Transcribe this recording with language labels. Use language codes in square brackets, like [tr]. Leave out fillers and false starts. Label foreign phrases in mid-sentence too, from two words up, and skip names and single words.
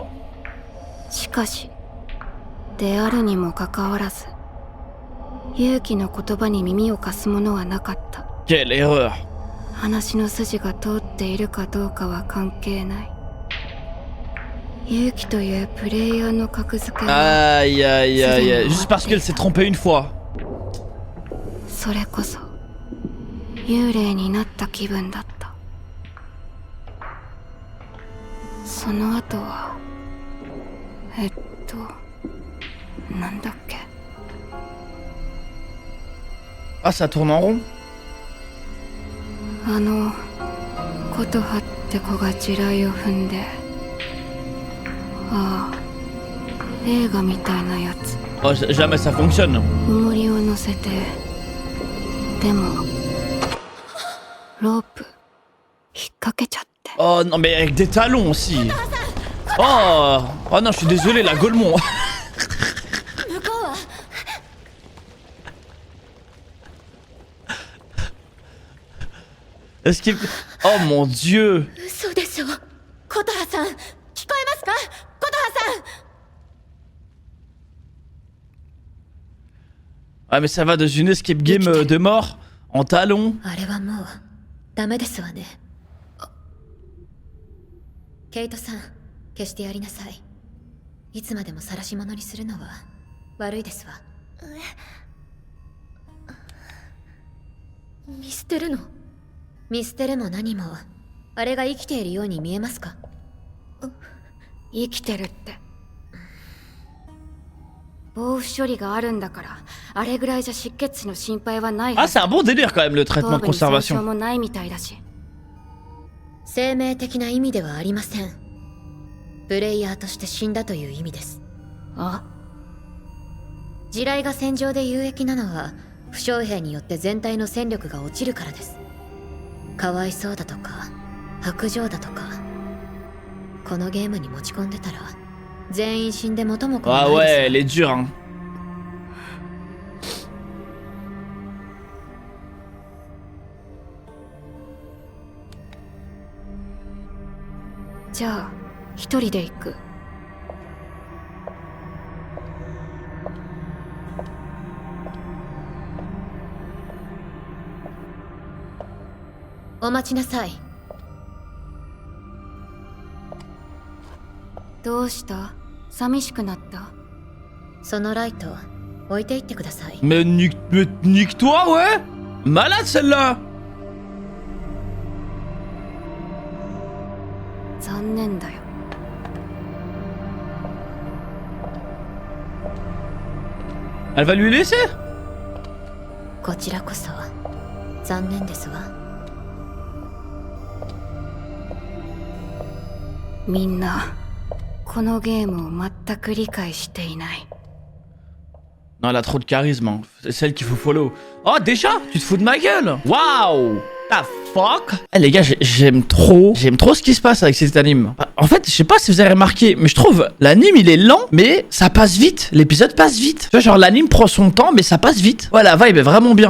[ja] しかしであるにもかかわらず勇気の言葉に耳を貸すものはなかった。 [fr] Quelle erreur. [ja] 話の筋が通っているかどうかは関係ない。勇気というプレイヤーの格付けは [fr] Aïe aïe aïe aïe. Juste parce qu'elle s'est trompée une fois. [ja] それこそ幽霊になった気分だった。その後はなんだっけ。 [fr] Ah, ça tourne en rond. [ja] あの琴葉って子が地雷を踏んで、ああ映画みたいなやつ。 [fr] Oh, jamais ça fonctionne. [ja] 重りを乗せて、でもロープ引っ掛けちゃって。 [fr] Oh non, mais avec des talons aussi. Oh, oh non, je suis désolé, la Golemont. Est-ce qu'il... Oh mon dieu. [ja] 嘘でしょ。琴葉さん、聞こえますか？琴葉さん。 [fr] Ah mais ça va dans une escape game de mort en talons. [ja] あれはもうダメですわね。ケイトさん、消してやりなさい。いつまでも晒し者にするのは悪いですわ。見捨てるの？見捨てるも何も、あれが生きているように見えますか？生きてるって。防腐処理があるんだから、あれぐらいじゃ失血死の心配はない [fr] Ah [ja] はず。 [fr] c'est un bon délire quand même le traitement de [ja] 頭部に損傷 [fr] conservation. [ja] もないみたいだし。生命的な意味ではありません。プレイヤーとして死んだという意味です。あ、地雷が戦場で有益なのは負傷兵によって全体の戦力が落ちるからです。かわいそうだとか薄情だとか、このゲームに持ち込んでたら全員死んで元も子もな [fr] Ah [ja] い [fr] ouais, [ja] です [fr] elle est dure hein. [ja] じゃあ一人で行く。お待ちなさい。どうした？寂しくなった？そのライト置いていってください。 [fr] Mais nique-toi ouais. Malade celle-là. [ja] 残念だよ。 [fr] Elle va lui laisser? [ja] こちらこそ残念ですわ。みんなこのゲームを全く理解していない。 [fr] Non, elle a trop de charisme. Hein. C'est celle qu'il faut follow. Oh, déjà? Tu te fous de ma gueule? Waouh! [en] The fuck? [fr] Eh les gars, j'aime trop ce qui se passe avec cet anime. En fait, je sais pas si vous avez remarqué, mais je trouve l'anime il est lent, mais ça passe vite. L'épisode passe vite. Tu vois, genre l'anime prend son temps, mais ça passe vite. Ouais, la vibe est vraiment bien.